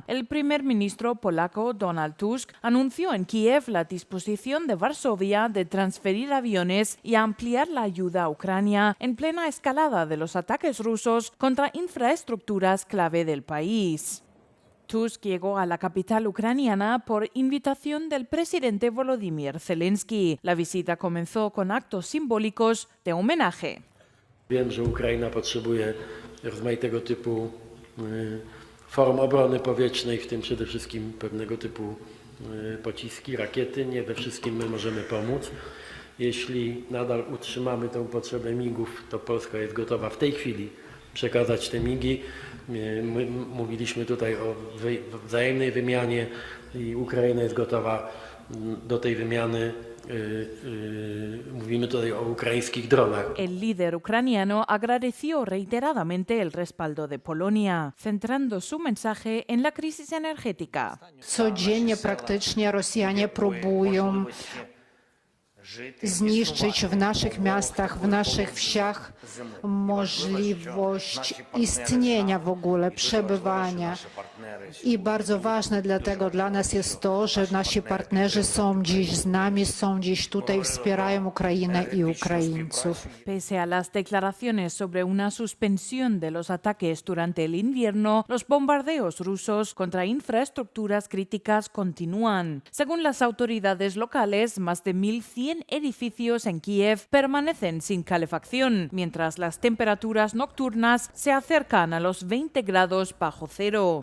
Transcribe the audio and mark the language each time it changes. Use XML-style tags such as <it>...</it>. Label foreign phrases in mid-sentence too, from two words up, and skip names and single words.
<es>El primer ministro polaco Donald Tusk anunció en Kiev la disposición de Varsovia de transferir aviones y ampliar la ayuda a Ucrania en plena escalada de los ataques rusos contra infraestructuras clave del país. Tusk llegó a la capital ucraniana por invitación del presidente Volodymyr Zelensky. La visita comenzó con actos simbólicos de homenaje.</es> <pl>Wiem, że Ukraina potrzebuje rozmaitego typu form obrony powietrznej, w tym przede wszystkim pewnego typu pociski, rakiety. Nie we wszystkim my możemy pomóc. Jeśli nadal utrzymamy tę potrzebę migów, to Polska jest gotowa w tej chwili przekazać te migi. My mówiliśmy tutaj o wzajemnej wymianie i Ukraina jest gotowa do tej wymiany Mówimy tutaj o ukraińskich dronach.</pl> <es>El líder ucraniano agradeció reiteradamente el respaldo de Polonia, centrando su mensaje en la crisis energética.</es> <pl>Codziennie praktycznie Rosjanie próbują zniszczyć w naszych miastach, w naszych wsiach możliwość istnienia w ogóle, przebywania. I bardzo ważne dlatego dla nas jest to, że nasi partnerzy są dziś z nami, są dziś tutaj, wspierają Ukrainę i Ukraińców.</pl> <es>Pese a las declaraciones sobre una suspensión de los ataques durante el invierno, los bombardeos rusos contra infraestructuras críticas continúan. Según las autoridades locales, más de 1.100 edificios en Kiev permanecen sin calefacción, mientras las temperaturas nocturnas se acercan a los 20 grados bajo cero.</es>